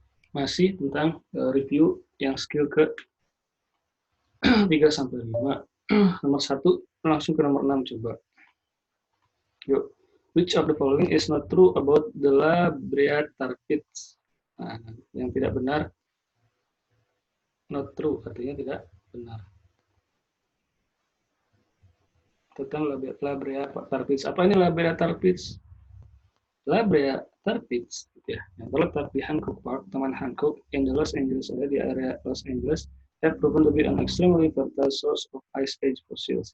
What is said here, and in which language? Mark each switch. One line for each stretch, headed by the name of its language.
Indonesian: Masih tentang review yang skill ke 3 sampai 5. Nomor 1 langsung ke nomor 6 coba. Yuk.
English: Which of the following is not true about the Labreatarpids?
Indonesian: Nah, yang tidak benar, not true artinya tidak benar. Tentang Labreatarpids. Apa ini Labreatarpids?
English: Labreatarpids
Indonesian: ya, yang terletak di Hancock Park, Taman Hancock
English: in the Los Angeles area,
Indonesian: di area Los Angeles,
English: have proven to be an extremely fertile source of ice age fossils.